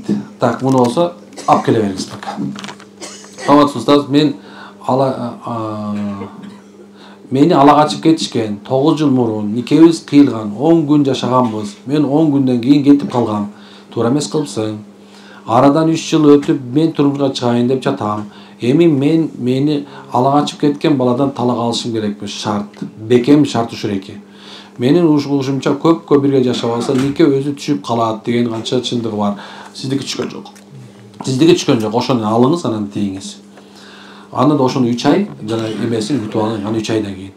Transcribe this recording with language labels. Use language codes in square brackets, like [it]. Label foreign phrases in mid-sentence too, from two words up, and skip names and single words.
[ky] Так, муну болсо алып келе бериңиз пока. Саламатсыз устаз, мени ала качып кетишкен. 9 жыл мурун никебиз кыйылган, 10 күн жашаганбыз. Мен 10 күндөн кийин кетип калгам. Туура эмес кылыпсың. Арадан 3 жыл өтүп мен турмушка чыгайын деп жатам. Эми мени ала качып кеткен баладан талак алышым керекпи, шарт. Бекем шарты ушул эки. Менин угушумча көпкө бирге жашап алса нике өзү түшүп калат деген канча чындыгы бар. Сиздики түшкөн жок. Сиздики түшкөн жок. Ошону алыңыз, анан тийиңиз. Аны да ошону 3 ай жана эмесин күтүп алың, аны 3 айдан кийин.